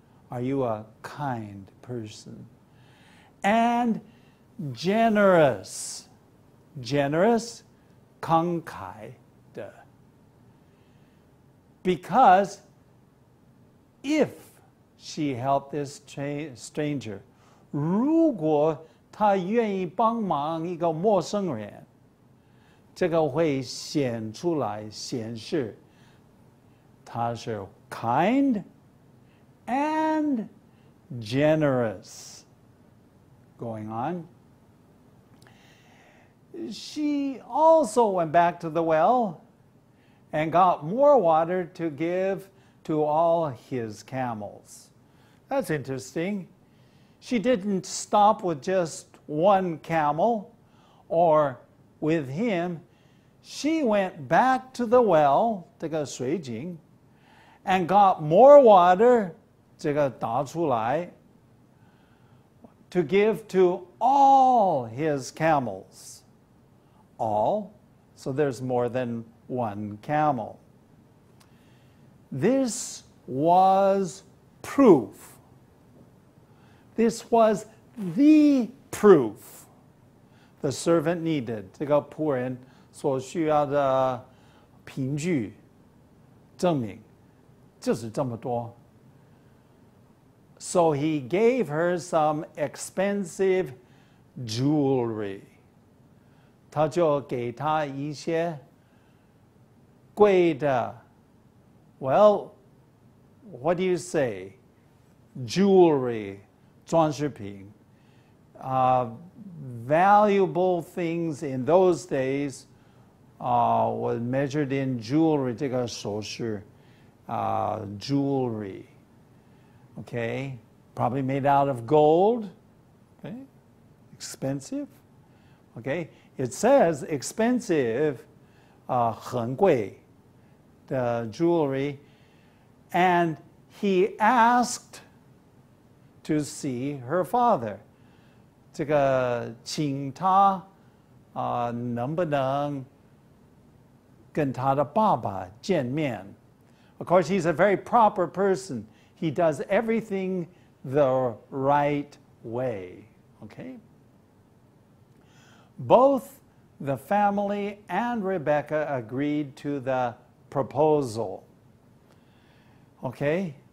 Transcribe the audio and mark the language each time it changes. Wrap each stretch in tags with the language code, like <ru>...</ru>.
<en>Are you a kind person? And generous,</en> <zh>慷慨的.</zh> <en>Because if she helped this stranger,</en> <zh>如果她愿意帮忙一个陌生人，这个会显出来，显示她是</zh> <en>kind and generous. Going on. She also went back to the well and got more water to give to all his camels. That's interesting. She didn't stop with just one camel or with him. She went back to the well,</en> <zh>这个水井,</zh> <en>and got more water,</en> <zh>这个打出来,</zh> <en>to give to all his camels. All, so there's more than one camel. This was proof. This was the proof the servant needed.</en> <zh>这个仆人所需要的凭据证明就是这么多.</zh> <en>So he gave her some expensive jewelry.</en> <zh>他就给她一些贵的,</zh> <en>well, what do you say? Jewelry,</en> <zh>装饰品.</zh> <en>Valuable things in those days was measured in jewelry,</en> <zh>这个首饰,</zh> <en>jewelry. Okay, probably made out of gold. Okay, expensive. Okay, it says expensive,</en> <zh>很贵</zh> <en>the jewelry, and he asked to see her father.</en> <zh>这个请他能不能跟他的爸爸见面。</zh> <en>Of course, he's a very proper person. He does everything the right way. Okay? Both the family and Rebecca agreed to the proposal. Okay?</en>